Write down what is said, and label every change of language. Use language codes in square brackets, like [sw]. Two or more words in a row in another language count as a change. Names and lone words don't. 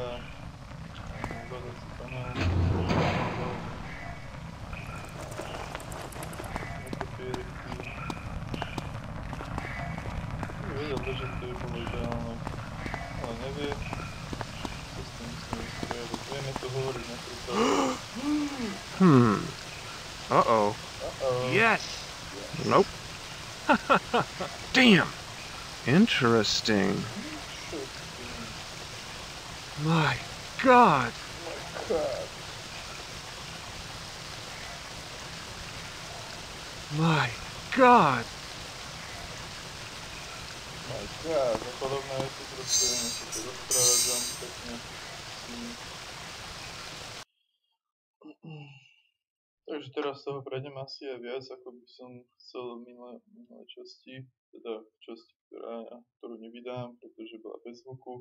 [sk] Hľadací panel. Papieriky. Vedel to, že to by bolo ideálne, ale nevie. Co s tým musíme vysporiadať. Vieme to hovoriť napríklad. [en] Uh-oh. Yes! Nope. Damn! Interesting. My God! My God! My God, [sk] a podobné veci proste vieme sa to rozprávať veľmi pekne. Takže teraz toho prejdem asi aj viac, ako by som chcel v minulej časti, teda v časti, ktorú nevydám, pretože bola bez zvuku.